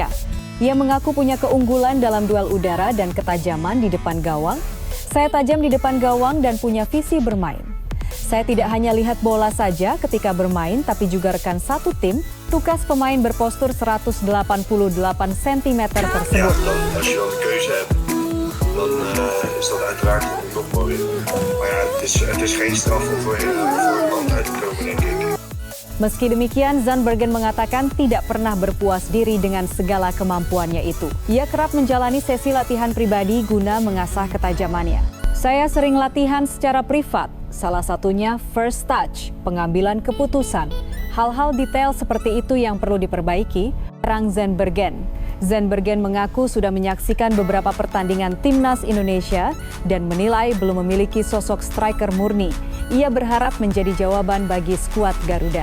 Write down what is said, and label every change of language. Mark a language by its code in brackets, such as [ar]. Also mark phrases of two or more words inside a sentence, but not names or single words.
[id] Ia mengaku punya keunggulan dalam duel udara dan ketajaman di depan gawang. Saya tajam di depan gawang dan punya visi bermain. Saya tidak hanya lihat bola saja ketika bermain, tapi juga rekan satu tim, tugas pemain berpostur 188 cm tersebut. [nl] Ja, als je dan een keuze hebt, dan is dat uiteraard nog mooier. Maar ja, het is geen straf om voor een land uit te komen, denk ik. [id] Meski demikian, Zandbergen mengatakan tidak pernah berpuas diri dengan segala kemampuannya itu. Ia kerap menjalani sesi latihan pribadi guna mengasah ketajamannya. Saya sering latihan secara privat, salah satunya [en] first touch, [id] pengambilan keputusan. Hal-hal detail seperti itu yang perlu diperbaiki, terang Zandbergen. Zandbergen mengaku sudah menyaksikan beberapa pertandingan timnas Indonesia dan menilai belum memiliki sosok striker murni. Ia berharap menjadi jawaban bagi skuad Garuda.